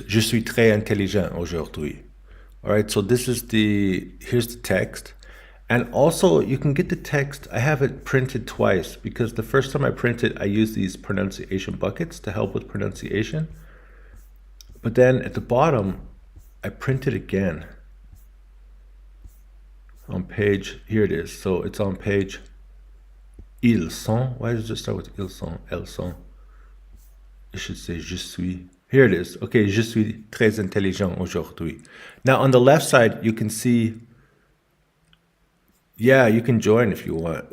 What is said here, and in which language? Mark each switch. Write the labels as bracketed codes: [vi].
[fr] Je suis très intelligent aujourd'hui. [en] All right, so this is here's the text. And also you can get the text, I have it printed twice because the first time I printed, I used these pronunciation buckets to help with pronunciation. But then at the bottom, I printed again on page, here it is. So it's on page [fr] Ils sont. [en] Why does it start with [fr] ils sont? Elles sont. [en] It should say [fr] je suis. [en] Here it is. [fr] Okay, je suis très intelligent aujourd'hui. [en] Now on the left side, you can see. Yeah, you can join if you want.